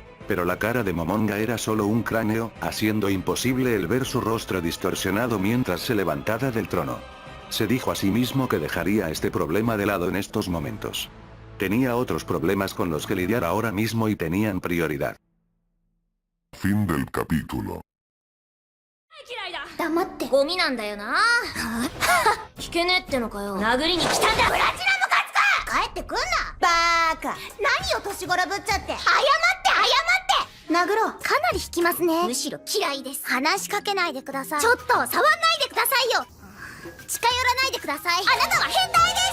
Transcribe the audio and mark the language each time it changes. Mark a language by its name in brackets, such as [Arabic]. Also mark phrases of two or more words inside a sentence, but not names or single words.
[Spanish] Pero la cara de Momonga era solo un cráneo, haciendo imposible el ver su rostro distorsionado mientras se levantaba del trono. Se dijo a sí mismo que dejaría este problema de lado en estos momentos. Tenía otros problemas con los que lidiar ahora mismo y tenían prioridad. Fin del capítulo. [Japanese] 黙ってゴミなんだよな聞けねえってのかよ殴りに来たんだブラチナムカツか帰ってくんなバーカ何を年頃ぶっちゃって謝って殴ろうかなり引きますねむしろ嫌いです話しかけないでくださいちょっと触んないでくださいよ近寄らないでくださいあなたは変態です